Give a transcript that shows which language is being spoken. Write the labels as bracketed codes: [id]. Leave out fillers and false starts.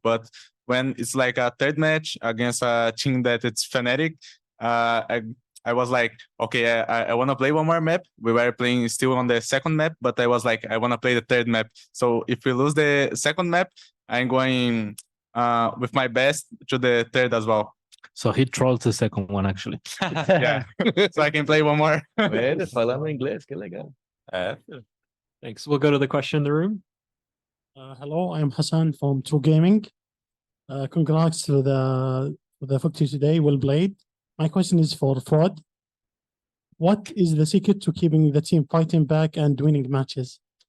[en] But when it's like a third match against a team that it's Fnatic, I was like, okay, I want to play one more map. We were playing still on the second map, but I was like, I want to play the third map. So if we lose the second map, I'm going with my best to the third as well. So he trolled the second one, actually. Yeah, so I can play one more. [pt] Falando inglês, que legal. [en] Thanks. We'll go to the question in the room. Hello, I'm Hassan from True Gaming. Congrats to the victory today. Well played. My question is for Fraud. What is the secret to keeping the team fighting back and winning matches?